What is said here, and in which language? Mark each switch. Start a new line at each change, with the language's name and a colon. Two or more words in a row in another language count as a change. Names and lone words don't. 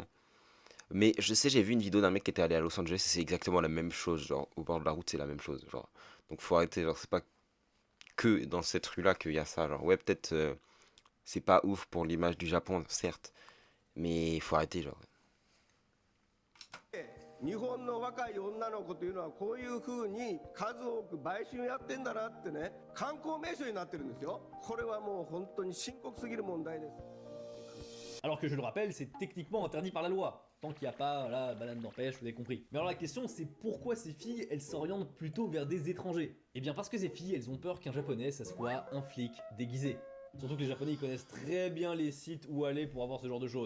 French: Mais je sais, j'ai vu une vidéo d'un mec qui était allé à Los Angeles et c'est exactement la même chose, genre, au bord de la route, c'est la même chose, genre. Donc faut arrêter, genre, c'est pas que dans cette rue-là qu'il y a ça, genre. Ouais, peut-être, c'est pas ouf pour l'image du Japon, certes, mais il faut arrêter, genre.
Japanese: 日本の若い女の子というのはこういうふうに数多く売春やってんだなってね、観光名所になってるんですよ。これはもう本当に深刻すぎる問題です。
French: Alors que je le rappelle, c'est techniquement interdit par la loi. Tant qu'il n'y a pas la banane d'empêche, vous avez compris. Mais alors la question, c'est pourquoi ces filles, elles s'orientent plutôt vers des étrangers? Eh bien parce que ces filles, elles ont peur qu'un japonais, ça soit un flic déguisé. Surtout que les japonais, ils connaissent très bien les sites où aller pour avoir ce genre de choses.